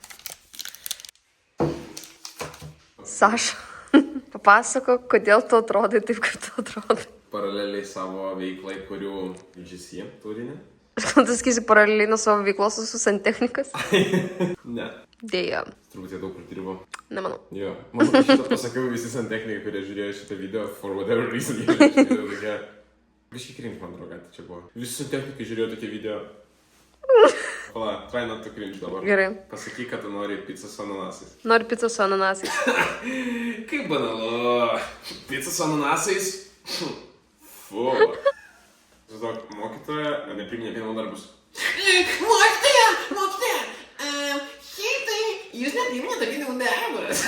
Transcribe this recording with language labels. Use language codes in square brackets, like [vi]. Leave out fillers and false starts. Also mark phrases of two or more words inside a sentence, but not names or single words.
[lt] Saša, papasakok, kodėl tu atrodai taip, kaip tu atrodai. Paraleliai savo veiklai, kurių GC turinį. Aš gal tu sakysi paraleliai nuo savo veiklos su santechnikas? Ne. Dėja. Turbūt jie daug pridirbo. Nemanau. Jo. Manau, kad šitą pasakiau visi santechnikai, kurie žiūrėjo šitą video, [en] for whatever reason. [lt] Biški cringe, man atrodo, kad čia buvo. Visi santechnikai žiūrėjo tokie video. Pala, [en] try not to cringe [lt] dabar. Gerai. Pasakyk, kad tu nori pizzą su ananasais. Noriu pizzą su ananasais. Kaip banalu. Pizza su ananasais? Fu. Žinok, mokytoja nepriminė vienų darbus. Mokytoja, šiaip tai jūs nepriminėte vienų darbus.